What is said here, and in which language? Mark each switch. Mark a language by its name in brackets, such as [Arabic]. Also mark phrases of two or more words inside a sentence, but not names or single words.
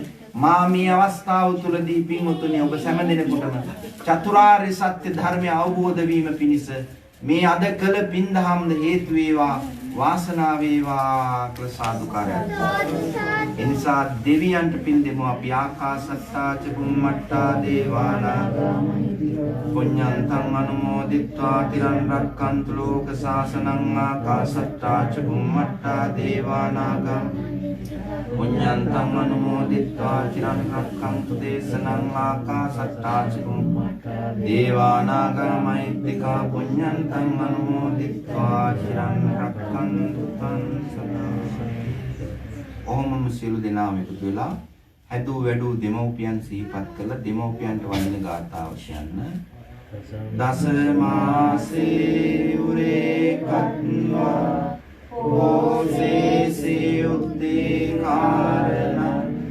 [Sinhala] මා මේ අවස්ථාව තුළදී පින්වතුනි ඔබ සෑම දිනෙකටම චතුරාර්ය සත්‍ය ධර්මය අවබෝධ වීම පිණිස මේ අද කළ පින්දහම් හේතු වේවා වාසනාව වේවා කියලා සාදුකාරයක්. එනිසා දෙවියන්ට පින් දෙමු අපි [Pali] ආකාසත්තා ච බුම්මට්ටා දේවානාගා පුඤ්ඤන්තං අනුමෝදිත්වා තිරන් රක්칸තු ලෝක සාසනං ආකාසත්තා ච බුම්මට්ටා දේවානාගා පුඤ්ඤන්තං අනුමෝදිත්වා තිරන් රක්칸තු දේශනං ආකාසත්තා ච බුම්මට්ටා දේවානාගා මෛත්‍තිකා පුඤ්ඤන්තං අනුමෝදිත්වා තිරන් රක්칸තු තං සදා. [Sinhala] ඕමම සියලු දෙනාම එකතු වෙලා හැදූ වැඩූ දෙමව්පියන් සිහිපත් කළ දෙමව්පියන්ට වඳින ගාථාව කියන්න. [Pali] දස මාසේ උරේ කත්වා පෝසේසේ උද්දී කාරණං